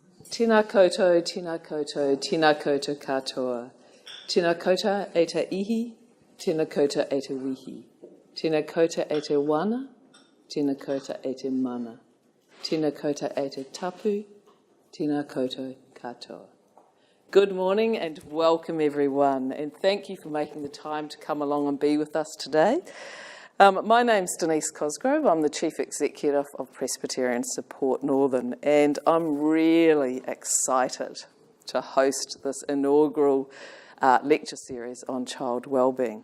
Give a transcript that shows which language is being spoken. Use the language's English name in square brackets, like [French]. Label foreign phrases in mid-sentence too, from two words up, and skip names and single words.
[Māori] Tēnā koutou, tēnā koutou, tēnā koutou katoa. Tēnā koutou e te ihi, tēnā koutou e te wihi. Tēnā koutou e te wana, tēnā koutou e te mana. Tēnā koutou e te tapu, tēnā koutou katoa. [English] Good morning and welcome everyone, and thank you for making the time to come along and be with us today. My name's Denise Cosgrove. I'm the Chief Executive of Presbyterian Support Northern, and I'm really excited to host this inaugural lecture series on child wellbeing.